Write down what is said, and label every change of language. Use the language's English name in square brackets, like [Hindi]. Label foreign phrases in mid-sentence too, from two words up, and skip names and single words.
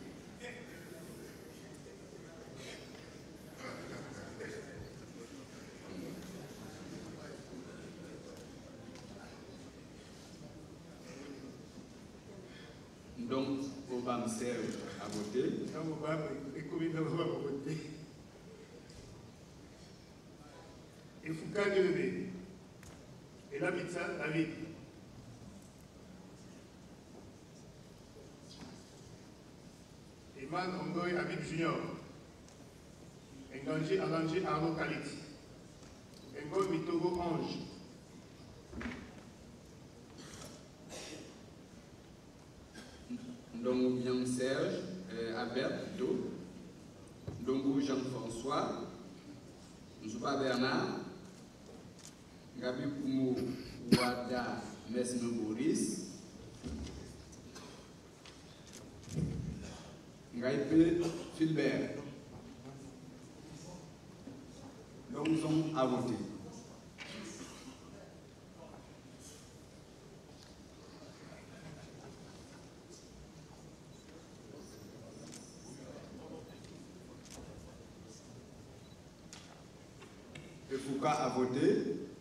[French] Donc, Obam Serge a voté. Et Foucault Guelébé. Et la pizza David. Eman Ongoy Habib Junior. Enganji Alanji Arnaud Kalit. Engoy Mitogo Ange. Ndongo Bian Serge, Albert plutôt. Ndongo Jean-François. Nzouba Bernard. Gabi Koumou Ouada Mesme Boris. Ngaïpe Philbert. Longzon a voté. Foucault a voté.